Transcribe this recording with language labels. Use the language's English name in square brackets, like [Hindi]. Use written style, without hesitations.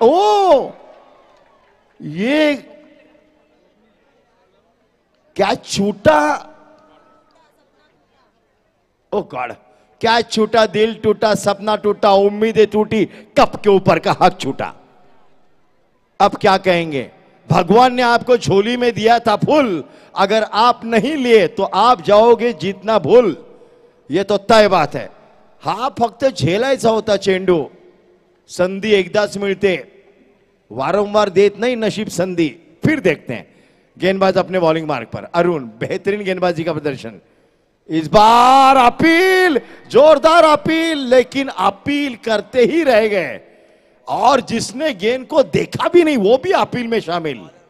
[Hindi] ओ ये कैच छूटा, ओ God, catch छूटा, दिल टूटा, सपना टूटा, उम्मीदें टूटी, कप के ऊपर का हक छूटा। अब क्या कहेंगे, भगवान ने आपको झोली में दिया था फूल, अगर आप नहीं लिए तो आप जाओगे जीतना भूल। ये तो तय बात है। [Marathi] हा फक्त झेलायचा होता चेंडू, संधी एकदाच मिळते, वारंवार देत नहीं नशीब संधी। [Hindi] फिर देखते हैं गेंदबाज अपने बॉलिंग मार्क पर। अरुण, बेहतरीन गेंदबाजी का प्रदर्शन। इस बार अपील, जोरदार अपील, लेकिन अपील करते ही रह गए और जिसने गेंद को देखा भी नहीं वो भी अपील में शामिल।